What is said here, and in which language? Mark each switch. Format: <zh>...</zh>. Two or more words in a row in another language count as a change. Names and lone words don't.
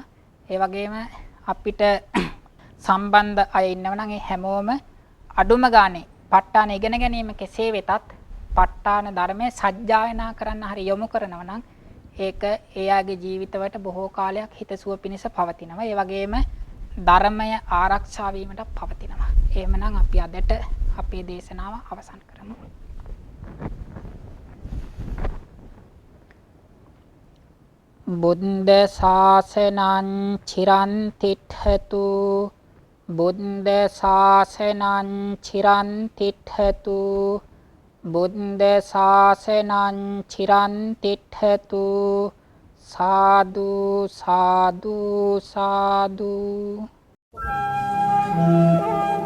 <si>ඒ වගේම අපිට සම්බන්ධ අය ඉන්නව නම් ඒ හැමෝම අඩුම ගානේ ප ဋ ාණ ඉගෙන ගැනීම කෙසේ වෙතත් ප ဋ ාණ ධර්මයේ සජ්ජායනා කරන්න හරි යොමු කරනවා නම් ඒක එයාගේ ජීවිතවලට බොහෝ කාලයක් හිතසුව පිණිස පවතිනවා. ඒ වගේම ධර්මය ආරක්ෂා වීමට පවතිනවා. එහෙමනම් අපි අදට අපේ දේශනාව අවසන් කරමු.</si> <pi>බුද්ධ ශාසනං චිරන් තිට්ඨතු බුද්ධ ශාසනං චිරන් තිට්ඨතු බුද්ධ ශාසනං චිරන් තිට්ඨතු සාදු සාදු සාදු</pi>